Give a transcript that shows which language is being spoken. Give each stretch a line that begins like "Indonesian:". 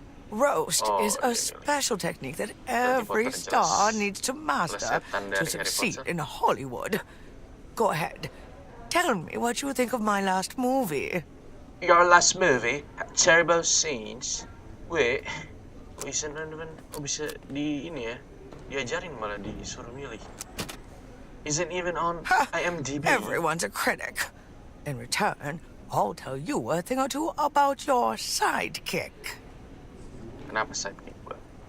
English: Roast is a special technique that every star needs to master to succeed in Hollywood. Go ahead. Tell me what you think of my last movie. Your last movie had terrible scenes.
Indonesian: Wait, bisa di ini ya? Diajarin malah disuruh milih.
English: Isn't even on IMDb. Everyone's a critic. In return, I'll tell you a thing or two about your sidekick.
Indonesian: Kenapa sidekick gue?